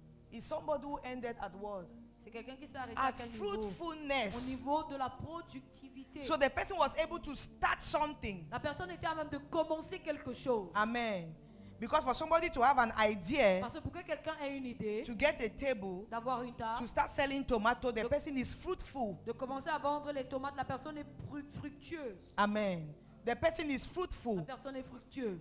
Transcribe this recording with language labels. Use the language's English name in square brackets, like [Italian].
[English] Is somebody who ended at what? [French] C'est quelqu'un qui s'est arrêté à [English] At [French] quel niveau? Au [English] fruitfulness. [French] niveau de la productivité. [English] So the person was able to start something. [French] La personne était à même de commencer quelque chose. [English] Amen. Because for somebody to have an idea [French] Parce que pour que quelqu'un ait une idée, [English] to get a table, [French] d'avoir une table, [English] to start selling tomato, the person is fruitful. [French] de commencer à vendre les tomates, la personne est fructueuse. [English] Amen. The person is [French] La [English] fruitful. [French] personne est fructueuse.